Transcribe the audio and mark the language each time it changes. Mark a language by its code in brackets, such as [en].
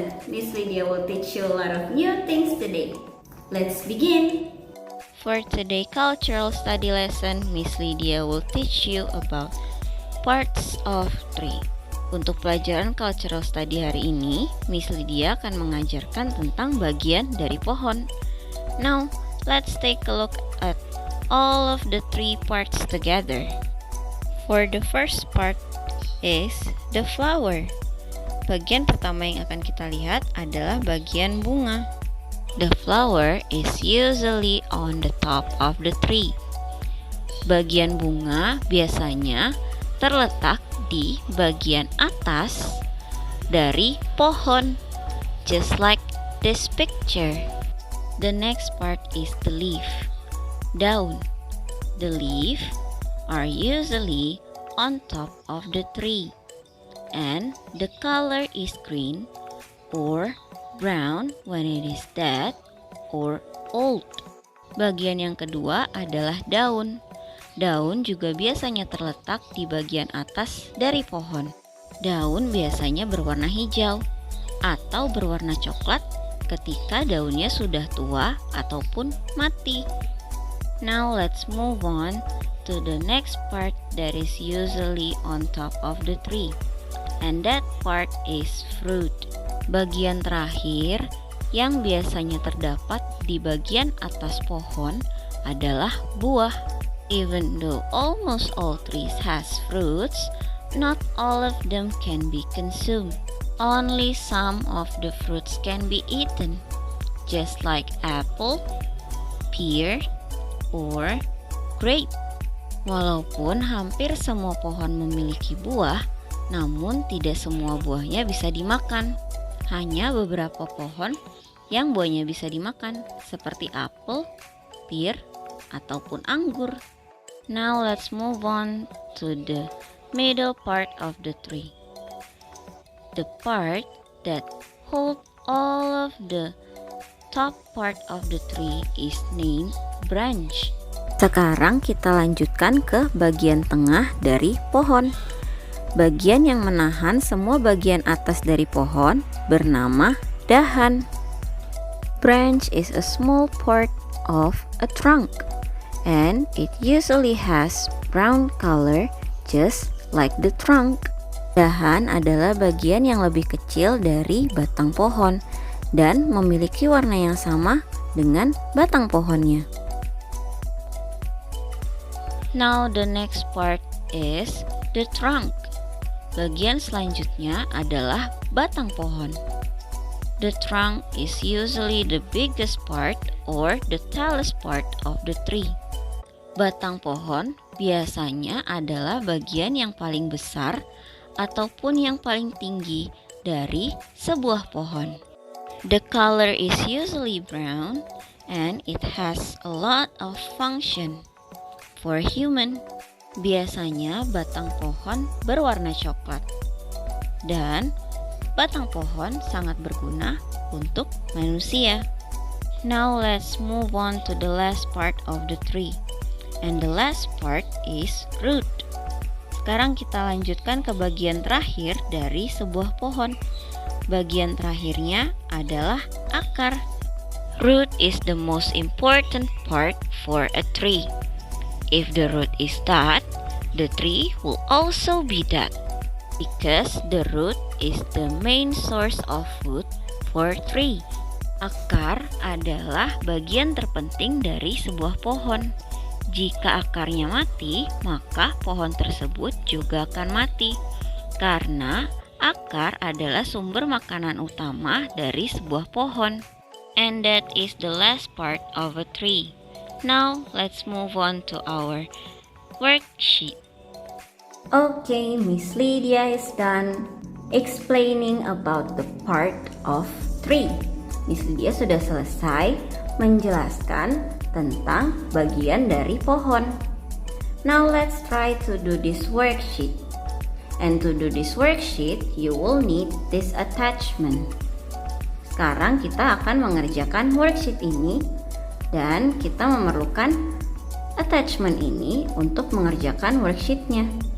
[en] Lydia will teach you a lot of new things today. Let's begin! For today's cultural study lesson, Miss Lydia will teach you about parts of tree. [id] Untuk pelajaran cultural study hari ini, Miss Lydia akan mengajarkan tentang bagian dari pohon. [en] Now, let's take a look at all of the three parts together. For the first part is the flower. [id] Bagian pertama yang akan kita lihat adalah bagian bunga. [en] The flower is usually on the top of the tree. [id] Bagian bunga biasanya terletak di bagian atas dari pohon, [en] just like this picture. The next part is the leaf, daun. The leaf are usually on top of the tree, and the color is green or brown when it is dead or old. [id] Bagian yang kedua adalah daun. Daun juga biasanya terletak di bagian atas dari pohon. Daun biasanya berwarna hijau atau berwarna coklat ketika daunnya sudah tua ataupun mati. [en] Now let's move on to the next part that is usually on top of the tree, and that part is fruit. [id] Bagian terakhir yang biasanya terdapat di bagian atas pohon adalah buah. [en] Even though almost all trees has fruits, not all of them can be consumed. Only some of the fruits can be eaten, just like apple, pear, or grape. [id] Walaupun hampir semua pohon memiliki buah, namun tidak semua buahnya bisa dimakan. Hanya beberapa pohon yang buahnya bisa dimakan, seperti apel, pear, ataupun anggur. [en] Now let's move on to the middle part of the tree. The part that holds all of the top part of the tree is named branch. [id] Sekarang kita lanjutkan ke bagian tengah dari pohon. Bagian yang menahan semua bagian atas dari pohon bernama dahan. [en] Branch is a small part of a trunk, and it usually has brown color just like the trunk. [id] Dahan adalah bagian yang lebih kecil dari batang pohon dan memiliki warna yang sama dengan batang pohonnya. [en] Now the next part is the trunk. [id] Bagian selanjutnya adalah batang pohon. [en] The trunk is usually the biggest part or the tallest part of the tree. [id] Batang pohon biasanya adalah bagian yang paling besar ataupun yang paling tinggi dari sebuah pohon. [en] The color is usually brown and it has a lot of function. For human, [id] biasanya batang pohon berwarna coklat dan batang pohon sangat berguna untuk manusia. [en] Now let's move on to the last part of the tree. And the last part is root. [id] Sekarang kita lanjutkan ke bagian terakhir dari sebuah pohon. Bagian terakhirnya adalah akar. [en] Root is the most important part for a tree. If the root is dead, the tree will also be dead, because the root is the main source of food for tree. [id] Akar adalah bagian terpenting dari sebuah pohon. Jika akarnya mati, maka pohon tersebut juga akan mati, karena akar adalah sumber makanan utama dari sebuah pohon. [en] And that is the last part of a tree. Now, let's move on to our worksheet. Okay, Miss Lydia is done explaining about the part of tree. [id] Miss Lydia sudah selesai menjelaskan tentang bagian dari pohon. [en] Now let's try to do this worksheet. And to do this worksheet, you will need this attachment. [id] Sekarang kita akan mengerjakan worksheet ini dan kita memerlukan attachment ini untuk mengerjakan worksheetnya.